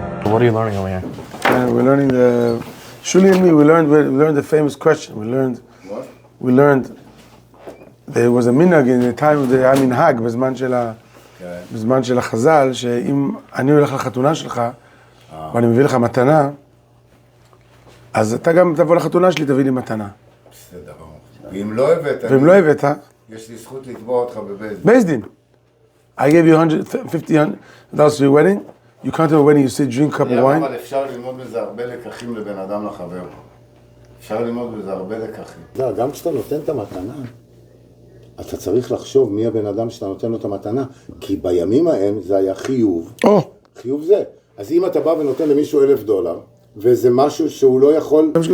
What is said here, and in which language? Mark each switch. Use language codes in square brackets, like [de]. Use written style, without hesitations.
[en] What are you learning over here? We're learning Shuli and me, we learned the famous question. [he] We learned there was a minhag in the time of the minhag, בזמן של החז"ל, שאם אני הולך לחתונה שלך, ואני מביא לך מתנה, אז אתה גם תבוא לחתונה שלי, תביא לי מתנה. בסדר. ואם לא הבאת, יש לי זכות לתבוע אותך בבייסדין. [en] I gave you $150 for your wedding. You come to a wedding, you say drink a cup of wine. [he] אבל אפשר ללמוד בזה הרבה לקחים לבן אדם לחבר. אפשר ללמוד בזה הרבה לקחים. גם כשאתה נותן את המתנה, אתה צריך לחשוב מי הבן אדם שאתה נותן לו את המתנה, כי בימים ההם זה היה חיוב. חיוב זה. אז אם אתה בא ונותן למישהו $1,000, וזה משהו שהוא לא יכול...